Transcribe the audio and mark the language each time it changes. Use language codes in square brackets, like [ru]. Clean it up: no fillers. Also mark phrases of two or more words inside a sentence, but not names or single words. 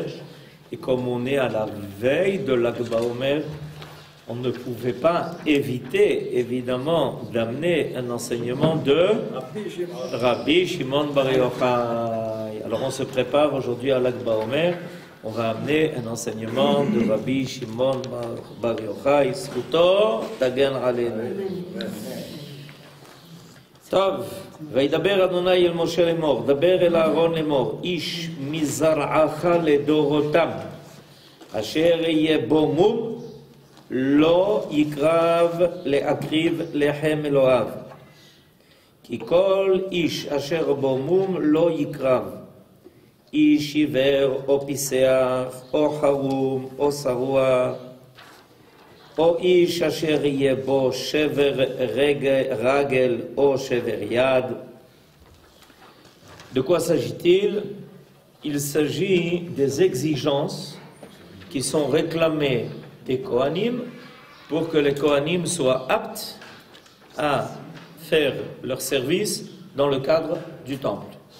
[fr] Et comme on est à la veille de l'Ag BaOmer, on ne pouvait pas éviter, évidemment, d'amener un enseignement de Rabbi Shimon Bar Yochai. Alors on se prépare aujourd'hui à l'Ag BaOmer. On va amener un enseignement de Rabbi Shimon Bar Yochai. [he] זכותו תגן עלינו. טוב, וידבר אדוני אל משה לאמור, דבר אל אהרון לאמור, איש מזרעך לדורותם, אשר יהיה בו מום, לא יקרב להקריב לחם אלוהיו. כי כל איש אשר בו מום לא יקרב, איש עיוור או פיסח או חרום או שרוע, או איש אשר יהיה בו שבר רגל או שבר יד. [fr] De quoi s'agit-il? Il s'agit des exigences qui sont réclamées des Kohanim pour que les Kohanim soient aptes à faire leur service dans le cadre du temple.